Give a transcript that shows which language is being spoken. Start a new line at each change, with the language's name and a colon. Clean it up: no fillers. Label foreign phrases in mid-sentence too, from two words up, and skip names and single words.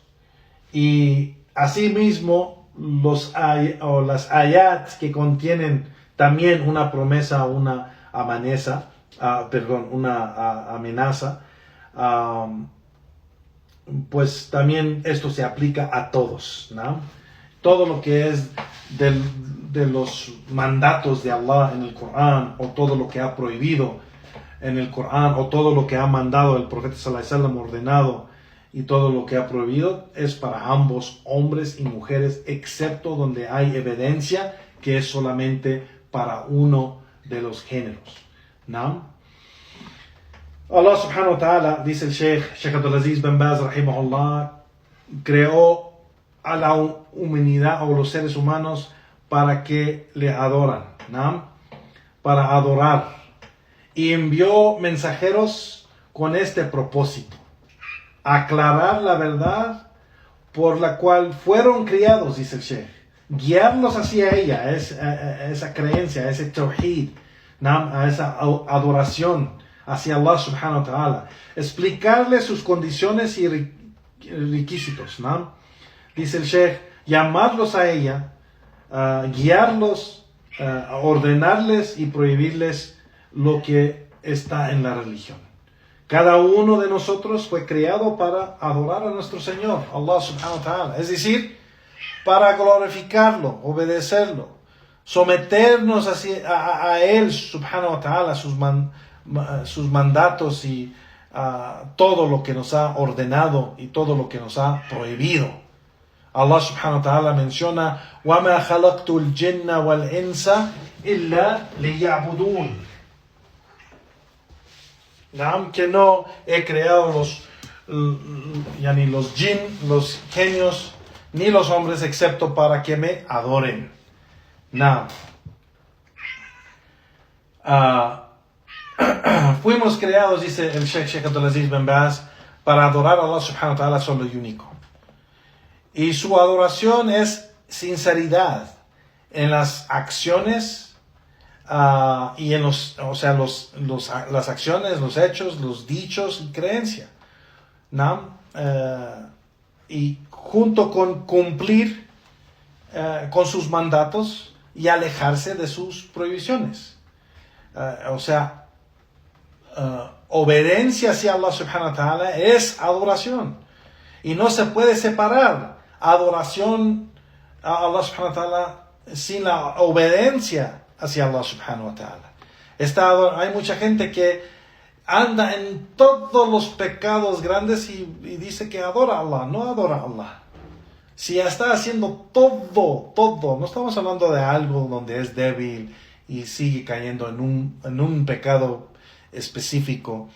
Spanish: Y asimismo, las ayat que contienen también una promesa, una amenaza, pues también esto se aplica a todos, ¿no? Todo lo que es de los mandatos de Allah en el Corán, o todo lo que ha prohibido en el Corán, o todo lo que ha mandado el profeta
Arabic: صلى الله عليه وسلم,
Spanish: ordenado, y todo lo que ha prohibido, es para ambos, hombres y mujeres, excepto donde hay evidencia que es solamente para uno de los géneros, ¿no?
Arabic: الله سبحانه وتعالى,
Spanish: dice el Sheikh Abdulaziz bin Baz rahimahullah, creó a la humanidad o los seres humanos para que le adoran, ¿no? Para adorar, y envió mensajeros con este propósito: aclarar la verdad por la cual fueron criados, dice el Sheikh, guiarlos hacia ella, esa creencia, a ese tawhid, ¿no? A esa adoración hacia
Arabic: الله سبحانه وتعالى,
Spanish: explicarles sus condiciones y requisitos, ¿no? Dice el Sheikh, llamarlos a ella, guiarlos, ordenarles y prohibirles lo que está en la religión. Cada uno de nosotros fue creado para adorar a nuestro Señor,
Arabic: الله سبحانه وتعالى,
Spanish: es decir, para glorificarlo, obedecerlo, someternos a Él
Arabic: سبحانه وتعالى,
Spanish: sus mandatos y todo lo que nos ha ordenado y todo lo que nos ha prohibido.
Arabic: الله سبحانه وتعالى menciona: وَمَا خَلَقْتُ الْجِنَّ وَالْإِنسَ إِلَّا لِيَعْبُدُونَ.
Spanish: Que no he creado los jinn, los genios, ni los hombres, excepto para que me adoren. Fuimos creados, dice el Sheikh Abdulaziz bin Baz, para adorar a
Arabic: الله سبحانه وتعالى
Spanish: solo y único. Y su adoración es sinceridad en las acciones y en las acciones, los hechos, los dichos y creencia, ¿no? Y junto con cumplir con sus mandatos y alejarse de sus prohibiciones. Obediencia hacia
Arabic: الله سبحانه وتعالى
Spanish: es adoración, y no se puede separar adoración a
Arabic: الله سبحانه وتعالى
Spanish: sin la obediencia hacia
Arabic: الله سبحانه وتعالى.
Spanish: Hay mucha gente que anda en todos los pecados grandes y dice que adora a Allah. No adora a Allah. Si está haciendo todo, no estamos hablando de algo donde es débil y sigue cayendo en un pecado específico.